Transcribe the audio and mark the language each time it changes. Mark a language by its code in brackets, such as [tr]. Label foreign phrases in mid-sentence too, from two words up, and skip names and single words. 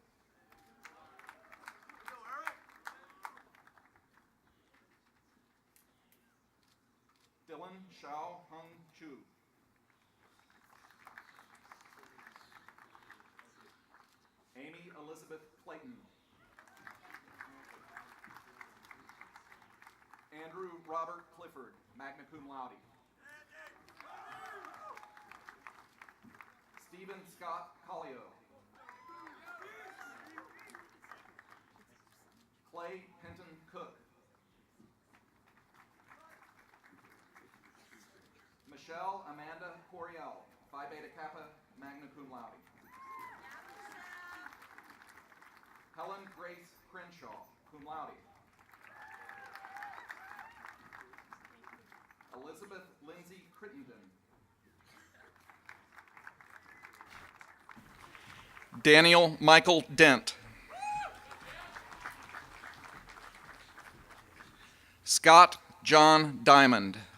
[en] Dylan Shao Hung Chu. Amy Elizabeth Clayton. Andrew Robert Clifford, [la] magna cum laude. [en] Stephen Scott Collio. Clay Penton Cook. Michelle Amanda Coriel, Phi Beta Kappa, [la] magna cum laude. [en] Helen Grace Crenshaw, [la] cum laude. [en] Elizabeth Lindsay Crittenden. Daniel Michael Dent. Scott John Diamond.